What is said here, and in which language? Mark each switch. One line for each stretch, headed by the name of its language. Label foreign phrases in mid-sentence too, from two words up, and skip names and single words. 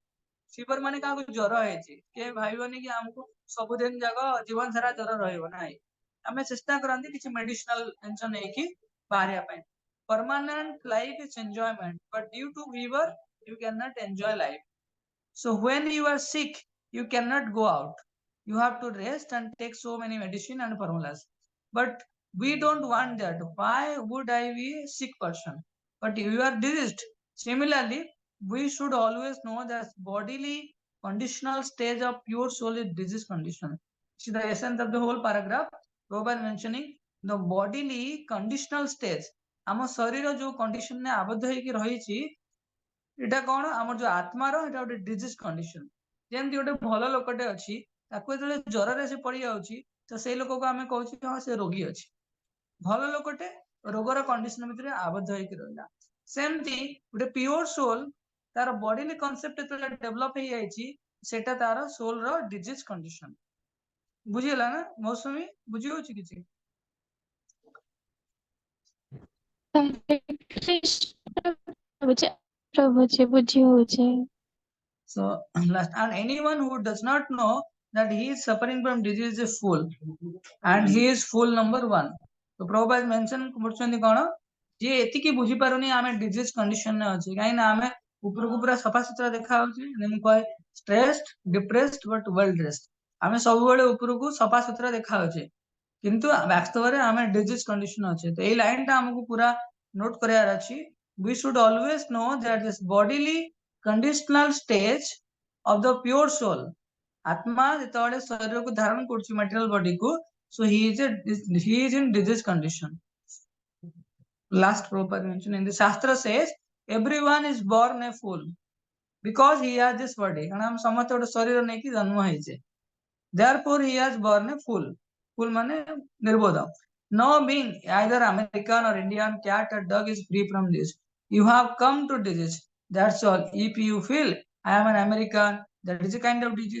Odia: ଫିବର ମାନେ କାହାକୁ ଜ୍ୱର ହେଇଛି, କିଏ ଭାବିବନି କି ଆମକୁ ସବୁଦିନ ଯାକ ଜୀବନ ସାରା ଜ୍ୱର ରହିବ, ନାହିଁ। ଆମେ ଚେଷ୍ଟା କରନ୍ତି କିଛି ମେଡିସିନାଲ ଜିନିଷ ନେଇକି ବାହାରିବା ପାଇଁ।
English: permanent life is enjoyment, but due to fever you cannot enjoy life. So when you are sick you cannot go out, you have to rest and take so many medicine and formulas, but we don't want that. Why would I be a sick person? But you are diseased. Similarly, we should always know that bodily conditional stage of pure soul is disease condition. See the essence of the whole paragraph. Prabhupada mentioning the bodily conditional stage,
Odia: ଆମ ଶରୀର ଯୋଉ କଣ୍ଡିସନରେ ଆବଦ୍ଧ ହେଇକି ରହିଛି, ଏଇଟା କଣ, ଆମର ଯୋଉ ଆତ୍ମାର ଏଇଟା ଗୋଟେ
English: disease condition.
Odia: ଯେମିତି ଗୋଟେ ଭଲ ଲୋକଟେ ଅଛି, ତାକୁ ଯେତେବେଳେ ଜ୍ୱରରେ ସେ ପଡିଯାଉଛି, ତ ସେଇ ଲୋକକୁ ଆମେ କହୁଛୁ ହଁ ସେ ରୋଗୀ ଅଛି। ଭଲ ଲୋକଟେ ରୋଗର କଣ୍ଡିସନ ଭିତରେ ଆବଦ୍ଧ ହେଇକି ରହିଲା। ସେମିତି ଗୋଟେ
English: pure soul,
Odia: ତାର
English: bodily concept
Odia: ଯେତେବେଳେ ଡେଭଲପ ହେଇଯାଇଛି, ସେଟା ତାର ସୋଲର
English: disease condition.
Odia: ବୁଝିଗଲା ନା ମୌସୁମୀ, ବୁଝି ହଉଛି କିଛି? ବୁଝି ହଉଛି।
English: So last, and anyone who does not know that he is suffering from disease is a fool, and he is fool number one.
Odia: So Prabhupada mention କରୁଛନ୍ତି କଣ, ଯିଏ ଏତିକି ବୁଝିପାରୁନି ଆମେ ଡିଜିଜ କଣ୍ଡିସନରେ ଅଛି, କାହିଁକି ନା ଆମେ ଉପରକୁ ପୁରା ସଫାସୁତୁରା ଦେଖା ହଉଛି, ମୁଁ କହେ
English: stressed, depressed but well dressed,
Odia: ଆମେ ସବୁବେଳେ ଉପରକୁ ସଫାସୁତୁରା ଦେଖା ହଉଛି, କିନ୍ତୁ ବାସ୍ତବରେ ଆମେ
English: disease condition
Odia: ଅଛି। ତ ଏଇ ଲାଇନଟା ଆମକୁ ପୁରା ନୋଟ କରିବାର ଅଛି।
English: we should always know that this bodily conditional stage of the pure soul, आत्मा
Odia: ଯେତେବେଳେ ଶରୀରକୁ ଧାରଣ କରୁଛି
English: material body କୁ, so he is in disease condition. Last Prabhupada mentioned in the Shastra says everyone is born a fool because he has this body,
Odia: କାରଣ ଆମେ ସମସ୍ତେ ଗୋଟେ ଶରୀର ନେଇକି ଜନ୍ମ ହେଇଛେ,
English: therefore he has born a fool.
Odia: Fool ମାନେ ନିର୍ବୋଧ।
English: No being either American or Indian, cat or dog is free from this. You have come to disease, that's all. If you feel I am an American, that is a kind of disease.